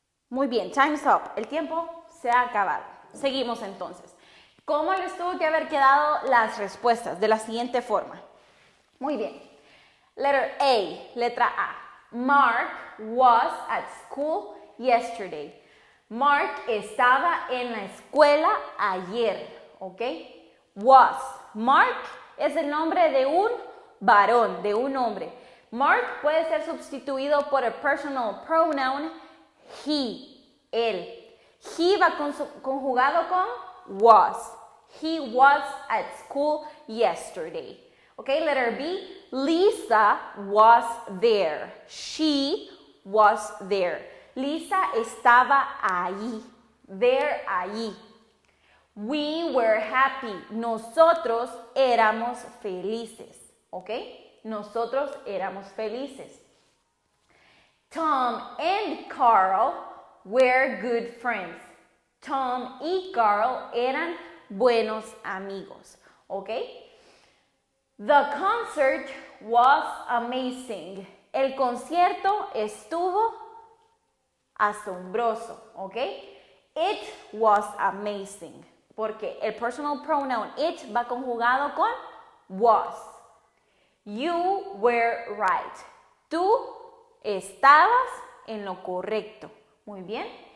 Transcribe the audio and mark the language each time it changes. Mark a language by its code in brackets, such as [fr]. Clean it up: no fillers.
[es] Muy bien, [en] time's up. [es] El tiempo se ha acabado. Seguimos entonces. ¿Cómo les tuvo que haber quedado las respuestas? De la siguiente forma. Muy bien. Letter A, letra A. [en] Mark was at school yesterday. [es] Mark estaba en la escuela ayer, ¿ok? Was. Mark es el nombre de un varón, de un hombre. Mark puede ser sustituido por el personal pronoun he, él. He va conjugado con was. [en] He was at school yesterday. Okay, letter B. Lisa was there. She was there. [es] Lisa estaba ahí. [en] There, ahí. We were happy. [es] Nosotros éramos felices. ¿Ok? Nosotros éramos felices. [en] Tom and Carl were good friends. [es] Tom y Carl eran buenos amigos. ¿Ok? [en] The concert was amazing. [es] El concierto estuvo asombroso. ¿Ok? [en] It was amazing. [es] Porque el personal pronoun it va conjugado con was. [en] You were right. [es] Tú estabas en lo correcto. Muy bien.